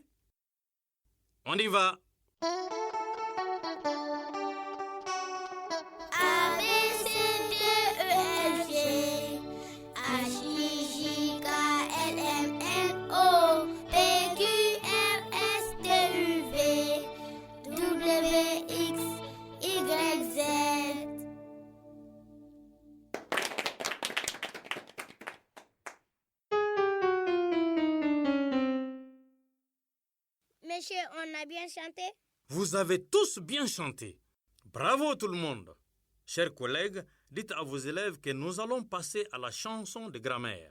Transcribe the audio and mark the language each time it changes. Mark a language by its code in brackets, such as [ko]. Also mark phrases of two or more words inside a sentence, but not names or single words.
[fr] On y va! A, B, C, D, E, F, G, H, I, J, K, L, M, N, O, P, Q, R, S, T, U, V, W, X, Y, Z. Monsieur, on a bien chanté? Vous avez tous bien chanté. Bravo tout le monde. Chers collègues, dites à vos élèves que nous allons passer à la chanson de grammaire.